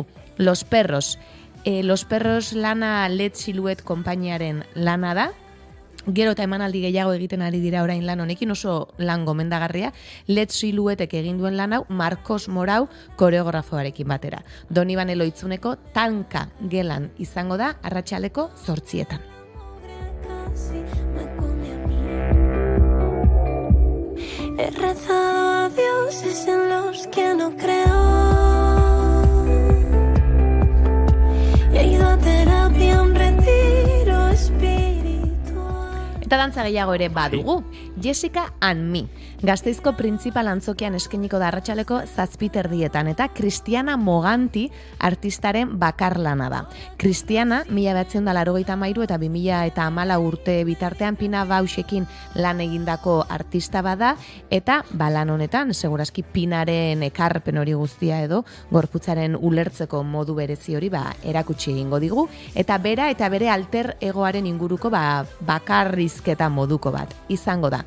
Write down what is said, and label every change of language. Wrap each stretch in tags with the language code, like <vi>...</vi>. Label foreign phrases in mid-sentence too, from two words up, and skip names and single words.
<eu>Los Perros. Los Perros lana Led Silhouette konpainiaren lana da. Gero eta emanaldi gehiago egiten ari dira orain lan honekin, oso lan gomendagarria. Led Silhouettek egin duen lan hau Marcos Morau koreografoarekin batera. Donibane Loitzuneko Tanka gelan izango da arratsaldeko 8:00.</eu> <es>He rezado a dioses en los que no creo. He ido a terapia, un retiro espiritual.</es> <eu>Eta dantza gehiago ere badugu. Jessica and Me. Gasteizko Printzipal Antzokian eskainiko da arratsaleko 7:30 eta Cristiana Moganti artistaren bakarlana da. Cristiana 1983 eta 2014 urte bitartean Pina Bauschekin lan egindako artista bada eta lan honetan segurazki Pinaren ekarpen hori guztia edo gorputzaren ulertzeko modu berezi hori erakutsi egingo digu eta bera eta bere alter egoaren inguruko bakarrizketa moduko bat izango da.</eu>